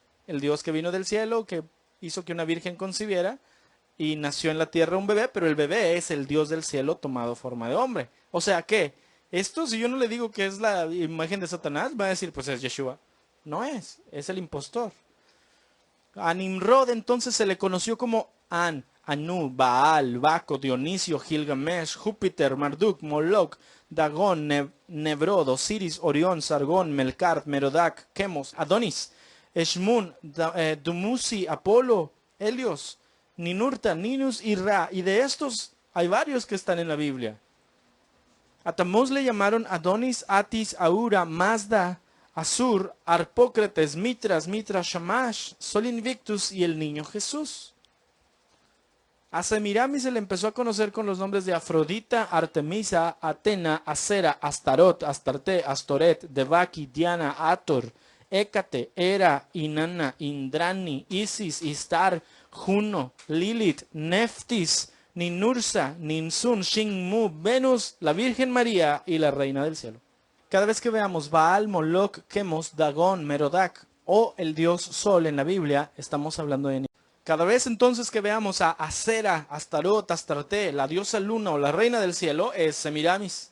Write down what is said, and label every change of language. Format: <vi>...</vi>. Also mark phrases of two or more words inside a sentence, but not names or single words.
<es>El dios que vino del cielo, que hizo que una virgen concibiera, y nació en la tierra un bebé, pero el bebé es el dios del cielo tomado forma de hombre. O sea que, esto si yo no le digo que es la imagen de Satanás, va a decir, pues es Yeshua. No es el impostor. A Nimrod entonces se le conoció como An, Anu, Baal, Baco, Dionisio, Gilgamesh, Júpiter, Marduk, Moloch, Dagón, Nebrod, Osiris, Orión, Sargón, Melkart, Merodach, Chemos, Adonis, Eshmun, Dumuzi, Apolo, Helios, Ninurta, Ninus y Ra. Y de estos hay varios que están en la Biblia. A Tamuz le llamaron Adonis, Atis, Aura, Mazda, Asur, Arpócrates, Mitras, Shamash, Sol Invictus y el niño Jesús. A Semiramis se le empezó a conocer con los nombres de Afrodita, Artemisa, Atena, Acera, Astarot, Astarte, Astoret, Devaki, Diana, Ator, Hécate, Hera, Inanna, Indrani, Isis, Istar, Juno, Lilith, Neftis, Ninursa, Ninsun, Shinmu, Venus, la Virgen María y la Reina del Cielo. Cada vez que veamos Baal, Moloch, Chemos, Dagón, Merodach o el dios Sol en la Biblia, estamos hablando de... Cada vez entonces que veamos a Acera, Astarot, Astarte, la diosa luna o la reina del cielo, es Semiramis.</es>